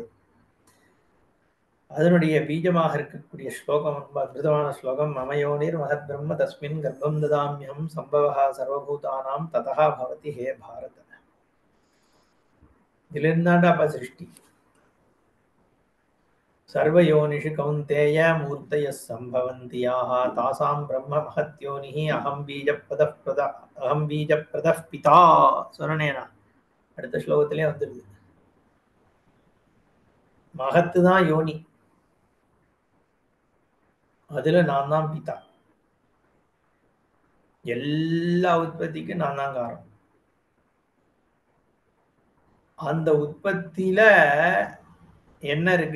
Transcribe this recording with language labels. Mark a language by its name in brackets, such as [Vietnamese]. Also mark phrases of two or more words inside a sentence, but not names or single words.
[Tamil] அதனுடைய பீஜமாக இருக்கக்கூடிய ஸ்லோகம், ரொம்ப அற்புதமான ஸ்லோகம். [Sanskrit] ममयोनिर् महत् ब्रह्म तस्मिन् गर्भं दधाम्यहम् सम्भवः सर्वभूतानां ततो भवति. [Tamil] ஹே பாரத, இதுல இருந்தாண்டா அப்ப சிருஷ்டி. [Sanskrit] सर्वयोनिषु कौन्तेय मूर्तयः सम्भवन्ति याः तासां ब्रह्म महत्योनिः अहं बीजप्रदः पिता [Tamil] சொன்னேனா அடுத்த ஸ்லோகத்திலே வந்துருது. மகத்து தான் யோனி, அதுல நான் தான் பிதா, எல்லா உற்பத்திக்கும் நான் தான் காரணம். அந்த உற்பத்தியில என்ன இருக்கு?